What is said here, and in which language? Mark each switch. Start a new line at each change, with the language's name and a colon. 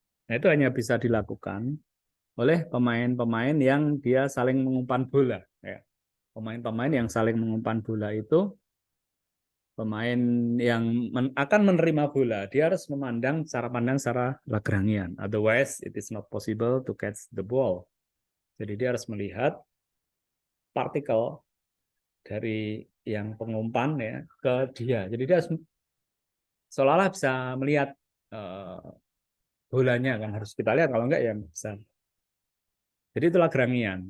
Indonesian: Nah, itu hanya bisa dilakukan oleh pemain-pemain yang dia saling mengumpan bola. Ya. Pemain-pemain yang saling mengumpan bola itu pemain yang akan menerima bola, dia harus memandang cara pandang secara Lagrangian.
English: Otherwise, it is not possible to catch the ball.
Indonesian: Jadi dia harus melihat partikel dari yang pengumpan ya ke dia. Jadi dia harus seolah-olah bisa melihat bolanya kan harus kita lihat kalau enggak ya bisa. Jadi itu Lagrangian.